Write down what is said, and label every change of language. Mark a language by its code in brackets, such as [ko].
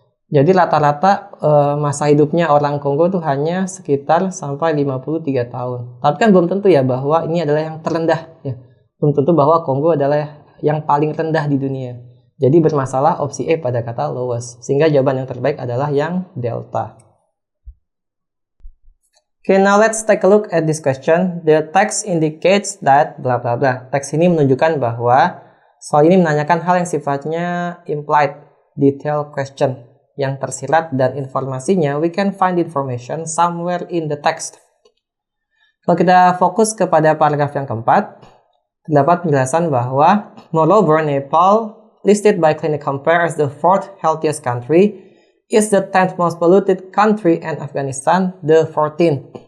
[id] Jadi rata-rata masa hidupnya orang Kongo itu hanya sekitar sampai 53 tahun. Tapi kan belum tentu ya bahwa ini adalah yang terendah ya. Belum tentu bahwa Kongo adalah yang paling rendah di dunia. Jadi bermasalah opsi E pada kata lowest. Sehingga jawaban yang terbaik adalah yang Delta. [en] Okay, now let's take a look at this question. The text indicates that bla bla bla. [id] Teks ini menunjukkan bahwa soal ini menanyakan hal yang sifatnya implied, [en] detailed question [id] yang tersirat, dan informasinya [en] we can find information somewhere in the text. [id] Kalau kita fokus kepada paragraf yang keempat, terdapat penjelasan bahwa [en] moreover Nepal, listed by Clinic Compare as the 4th healthiest country, is the 10th most polluted country and Afghanistan the 14th.